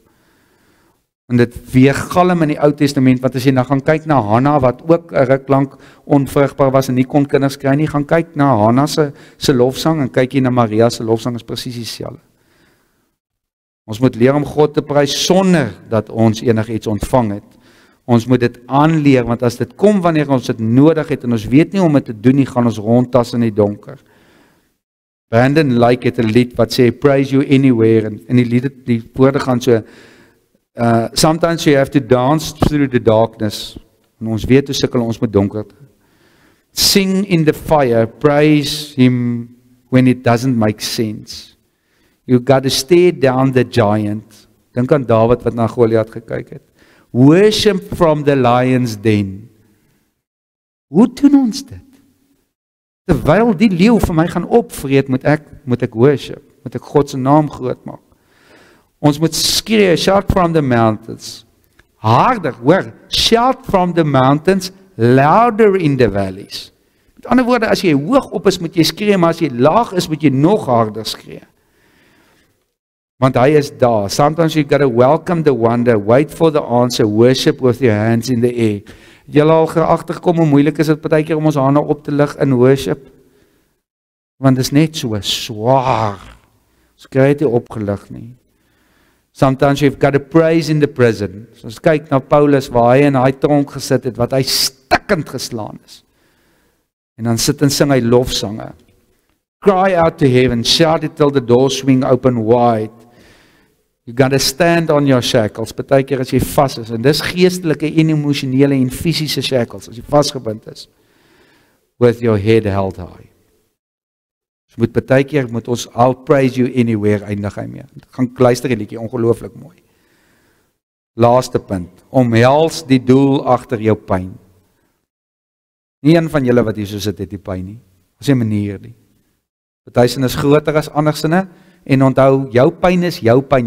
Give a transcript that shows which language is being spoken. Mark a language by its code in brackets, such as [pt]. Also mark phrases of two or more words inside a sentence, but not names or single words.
[af] En dit weergalm in die Ou Testament, want as jy nou gaan kyk na Hanna, wat ook 'n ruk lank onvrugbaar was en nie kon kinders kry nie, gaan kyk na Hanna se lofsang en kyk jy na Maria se lofsang, is presies dieselfde. Ons moet leer om God te prys sonder dat ons enigiets ontvang het. Ons moet dit aanleer, want as dit kom wanneer ons dit nodig het, en ons weet nie om dit te doen nie, gaan ons rondtas in die donker. Brandon Lake het 'n lied wat sê, [en] praise you anywhere, [af] en die woorde gaan so, [en] sometimes you have to dance through the darkness, [af] en ons weet hoe sukkel ons met donkerte. [en] Sing in the fire, praise him when it doesn't make sense. You got to stare down the giant. [af] Dink aan Dawid wat na Goliat gekyk het. [en] Worship from the lion's den. [af] Hoe doen ons dit? Terwyl die leeu vir my gaan opvreet, moet ek worship, moet ek God se naam groot maak. Ons moet skree, [en] shout from the mountains. [af] Harder, hoor, [en] shout from the mountains, louder in the valleys. [af] Met ander woorde, as jy hoog op is, moet jy skree, maar as jy laag is, moet jy nog harder skree. Want hy is daar. [en] Sometimes you got to welcome the wonder, wait for the answer, worship with your hands in the air. [af] Julle al agterkom hoe moeilik is dit partykeer om ons hande op te lig in worship? Want dit is net so swaar. Ons kry dit nie opgelig nie. [en] Sometimes you've got to praise in the prison. [af] So ons kyk na Paulus waar hy in hy tronk gesit het, wat hy stikkend geslaan is. En dan sit en sing hy lofsange. [en] Cry out to heaven, shout it till the doors swing open wide. You got to stand on your shackles. [af] Partykeer as jy vas is, en dis geestelike en emosionele en fisiese shackles, as jy vasgebind is, [en] with your head held high. [af] So partykeer moet ons [en] I'll praise you anywhere [af] eindig hy mee. Gaan luister die liedjie, ongelooflik mooi. Laaste punt, omhels die doel agter jou pyn. Nie een van julle wat hier so sit het die pyn nie. As 'n manier nie. Party sin is groter as ander sinne, en onthou, jou pyn is jou pyn.